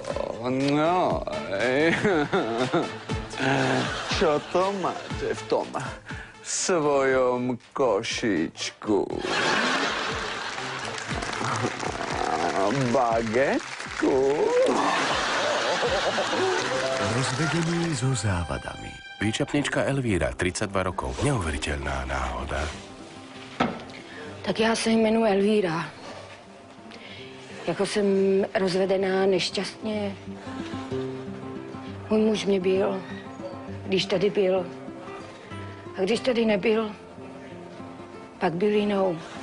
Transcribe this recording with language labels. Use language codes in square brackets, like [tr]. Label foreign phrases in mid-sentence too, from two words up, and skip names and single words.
[sk] No, čo to máte v tom svojom košíčku? Bagetku? Rozvedený so závadami. Výčapnička Elvíra, 32 rokov. Neuveriteľná náhoda. [cs] Tak já se jmenuji Elvíra. Jako jsem rozvedená nešťastně. Můj muž mě byl, když tady byl. A když tady nebyl, pak byl jinou.